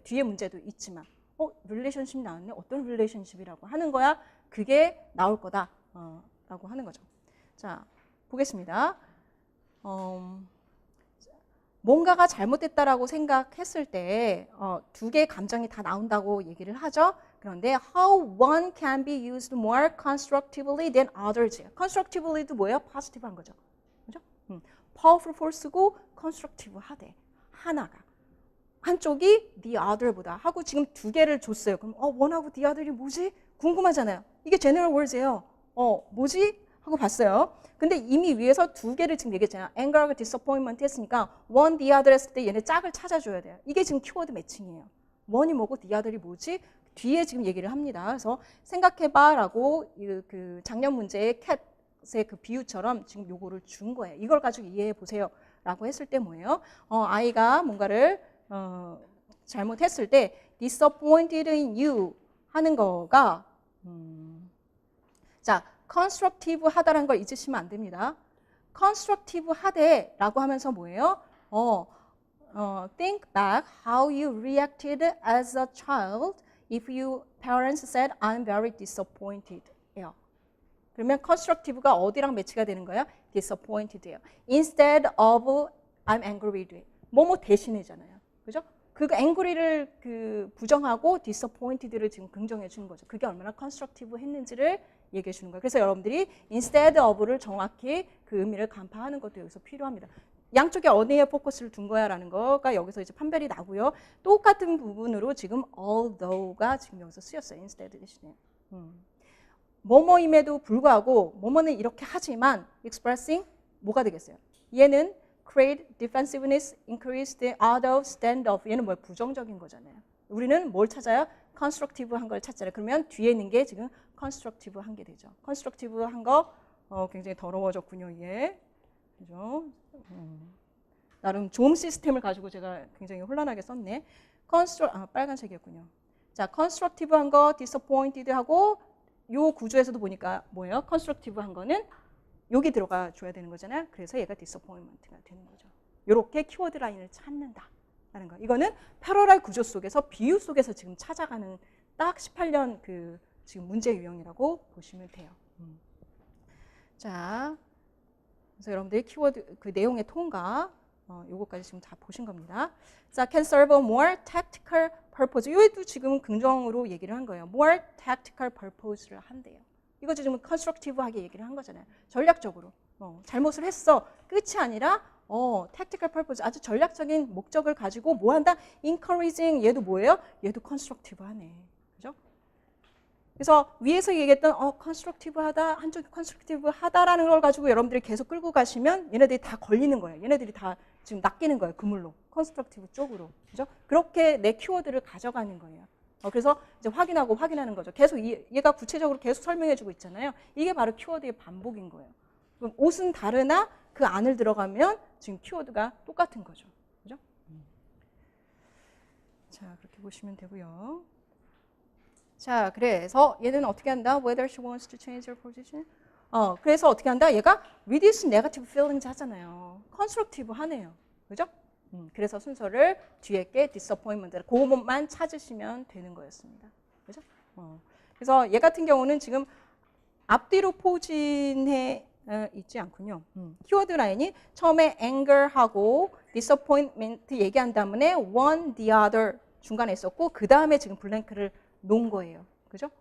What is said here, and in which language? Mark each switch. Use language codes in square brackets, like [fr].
[ko] 뒤에 문제도 있지만 relationship 나왔네? 어떤 relationship이라고 하는 거야? 그게 나올 거다 라고 하는 거죠. 자, 보겠습니다. 뭔가가 잘못됐다라고 생각했을 때 두 개의 감정이 다 나온다고 얘기를 하죠. 그런데 [en] how one can be used more constructively than others. [ko] constructively도 뭐예요? positive한 거죠. 그죠? powerful force고 constructive 하대. 하나가. 한쪽이 the other보다 하고 지금 두 개를 줬어요. 그럼 one하고 the other이 뭐지? 궁금하잖아요. 이게 general words예요. 뭐지? 하고 봤어요. 근데 이미 위에서 두 개를 지금 얘기했잖아요. anger하고 disappointment 했으니까 one, the other 했을 때 얘네 짝을 찾아줘야 돼요. 이게 지금 키워드 매칭이에요. one이 뭐고 the other이 뭐지? 뒤에 지금 얘기를 합니다. 그래서 생각해봐라고 그 작년 문제의 캣의 그 비유처럼 지금 요거를 준 거예요. 이걸 가지고 이해해 보세요라고 했을 때 뭐예요? 아이가 뭔가를 잘못했을 때 [en] disappointed in you [ko] 하는 거가 자, constructive 하다라는 걸 잊으시면 안 됩니다. constructive 하대라고 하면서 뭐예요? [en] Think back how you reacted as a child if your parents said I'm very disappointed. [ko] 그러면 constructive가 어디랑 매치가 되는 거예요? disappointed예요. [en] Instead of I'm angry with. [ko] 뭐뭐 대신이잖아요. 그죠? 그 angry를 그 부정하고 disappointed를 지금 긍정해 주는 거죠. 그게 얼마나 constructive 했는지를 얘기해 주는 거예요. 그래서 여러분들이 [en] instead of [ko] 를 정확히 그 의미를 간파하는 것도 여기서 필요합니다. 양쪽에 어디에 포커스를 둔 거야라는 거가 여기서 이제 판별이 나고요. 똑같은 부분으로 지금 although가 지금 여기서 쓰였어요. instead 대신에. 뭐뭐임에도 불구하고 뭐뭐는 이렇게 하지만 expressing 뭐가 되겠어요? 얘는 [en] create defensiveness, increase the out of, stand off. [ko] 얘는 뭐예요? 부정적인 거잖아요. 우리는 뭘 찾아요? constructive 한 걸 찾잖아요. 그러면 뒤에 있는 게 지금 constructive 한 게 되죠. constructive 한 거 굉장히 더러워졌군요. 얘. 그죠? 나름 좋은 시스템을 가지고 제가 굉장히 혼란하게 썼네. 빨간색이었군요. 자, constructive 한 거, disappointed 하고 요 구조에서도 보니까 뭐예요? constructive 한 거는 여기 들어가 줘야 되는 거잖아요. 그래서 얘가 disappointment가 되는 거죠. 이렇게 키워드 라인을 찾는다라는 거. 이거는 패러럴 구조 속에서 비유 속에서 지금 찾아가는 딱 18년 그 지금 문제 유형이라고 보시면 돼요. 자, 그래서 여러분들이 키워드 그 내용의 통과 요거까지 지금 다 보신 겁니다. 자, [en] can serve a more tactical purpose. [ko] 이것도 지금 긍정으로 얘기를 한 거예요. [en] more tactical purpose를 한대요. [ko] 이거 지금 constructive하게 얘기를 한 거잖아요. 전략적으로. 잘못을 했어. 끝이 아니라 tactical purpose. 아주 전략적인 목적을 가지고 뭐 한다? encouraging. 얘도 뭐예요? 얘도 constructive하네. 그죠? 그래서 위에서 얘기했던 constructive하다, 한쪽이 constructive하다라는 걸 가지고 여러분들이 계속 끌고 가시면 얘네들이 다 걸리는 거예요. 얘네들이 다 지금 낚이는 거예요. 그물로. constructive 쪽으로. 그죠? 그렇게 내 키워드를 가져가는 거예요. 그래서 이제 확인하는 거죠. 계속 얘가 구체적으로 계속 설명해주고 있잖아요. 이게 바로 키워드의 반복인 거예요. 그럼 옷은 다르나 그 안을 들어가면 지금 키워드가 똑같은 거죠. 그죠? 자, 그렇게 보시면 되고요. 자, 그래서 얘는 어떻게 한다? [en] Whether she wants to change her position. [ko] 그래서 어떻게 한다? 얘가 [en] reduce negative feelings [ko] 하잖아요. constructive 하네요. 그죠? 그래서 순서를 뒤에 게 disappointment, 그것만 찾으시면 되는 거였습니다. 그죠? 그래서 얘 같은 경우는 지금 앞뒤로 포진해 있지 않군요. 키워드 라인이 처음에 anger하고 disappointment 얘기한 다음에 one, the other 중간에 있었고 그 다음에 지금 블랭크를 놓은 거예요. 그죠?